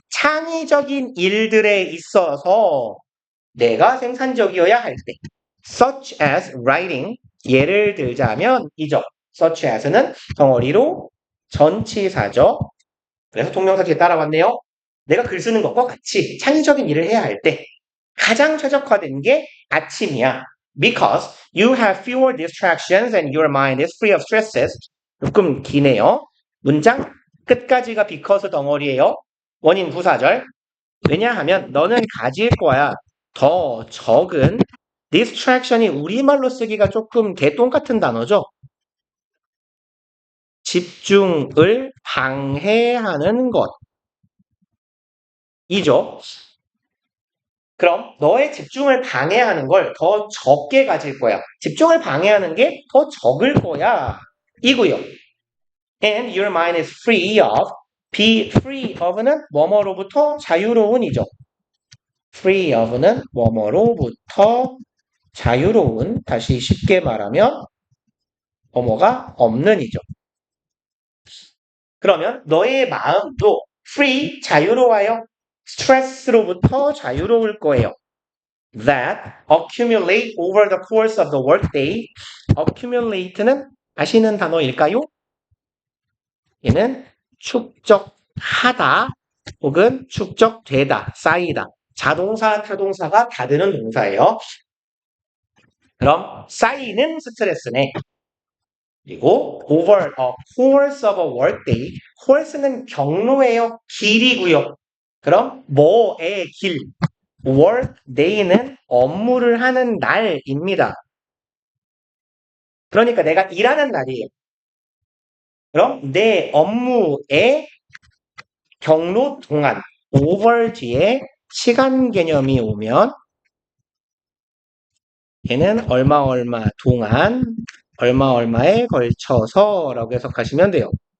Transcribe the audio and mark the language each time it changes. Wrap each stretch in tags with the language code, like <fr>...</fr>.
<ko>창의적인 일들에 있어서 내가 생산적이어야 할 때</ko> <en>such as writing</en> <ko>예를 들자면 이죠. such as는 덩어리로 전치사죠. 그래서 동명사 뒤에 따라왔네요. 내가 글 쓰는 것과 같이 창의적인 일을 해야 할 때 가장 최적화된 게 아침이야.</ko> <en>Because you have fewer distractions and your mind is free of stresses.</en> <ko>조금 기네요. 문장 끝까지가 because 덩어리예요. 원인 부사절. 왜냐하면 너는 가질 거야. 더 적은 distraction이 우리말로 쓰기가 조금 개똥 같은 단어죠. 집중을 방해하는 것이죠. 그럼 너의 집중을 방해하는 걸 더 적게 가질 거야. 집중을 방해하는 게 더 적을 거야. 이고요.</ko> <en>And your mind is free of. be free of</en> <ko>는 뭐뭐로부터 자유로운이죠. free of는 뭐뭐로부터 자유로운. 다시 쉽게 말하면 뭐뭐가 없는이죠. 그러면 너의 마음도 free 자유로워요. 스트레스로부터 자유로울 거예요.</ko> <en>That accumulate over the course of the workday.</en> <ko>accumulate는 아시는 단어일까요? 얘는 축적하다 혹은 축적되다, 쌓이다. 자동사, 타동사가 다 되는 동사예요. 그럼 쌓이는 스트레스네. 그리고</ko> <en>over a course of a workday.</en> <ko>course는 경로예요. 길이고요. 그럼 뭐의 길? work day는 업무를 하는 날입니다. 그러니까 내가 일하는 날이에요. 그럼 내 업무의 경로 동안 over 뒤에 시간 개념이 오면 얘는 얼마 동안 얼마에 걸쳐서 라고 해석하시면 돼요.</ko>